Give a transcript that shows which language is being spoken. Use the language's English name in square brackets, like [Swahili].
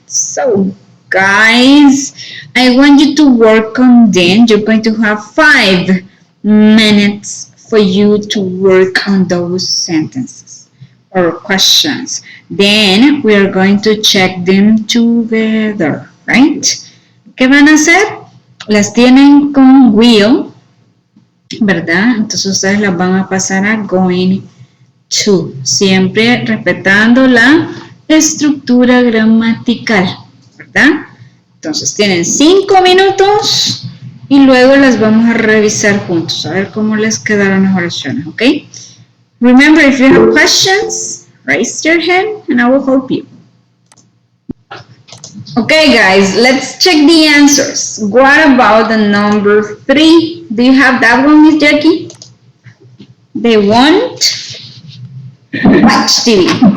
[English] So guys, I want you to work on them. You're going to have 5 minutes for you to work on those sentences or questions. Then we are going to check them together, right? [Spanish] ¿Qué van a hacer? Las tienen con will, ¿verdad? Entonces ustedes las van a pasar a going to, siempre respetando la estructura gramatical, ¿verdad? Entonces tienen 5 minutos y luego las vamos a revisar juntos, a ver cómo les quedaron las oraciones, ¿ok? [English] Remember, if you have questions, raise your hand and I will help you. Okay, guys, let's check the answers. What about the number 3? Do you have that one, Miss Jackie? They won't watch TV.